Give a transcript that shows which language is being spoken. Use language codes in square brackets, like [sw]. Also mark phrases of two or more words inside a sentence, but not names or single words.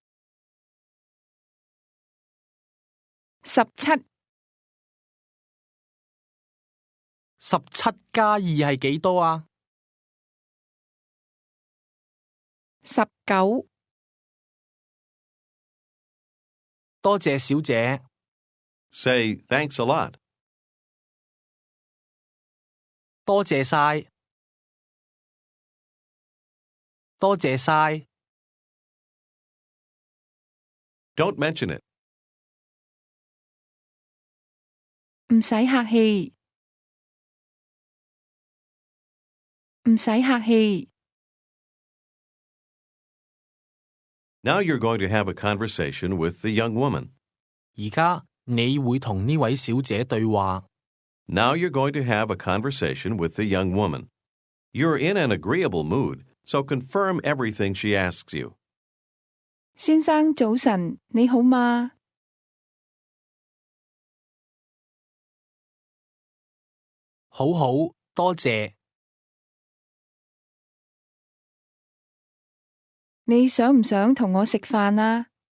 [yue] 17 17 加2係幾多啊？ 19 多謝小姐。 [en] Say thanks a lot. [yue] 多謝晒。多謝晒。 [en] Don't mention it. [yue] 唔使客氣，唔使客氣。 [en] Now you're going to have a conversation with the young woman. [yue] 而家你會同呢位小姐對話。 [en] Now you're going to have a conversation with the young woman. You're in an agreeable mood, so confirm everything she asks you. [yue] 先生早晨，你好嗎？好好，多謝。你想唔想同我食飯啊？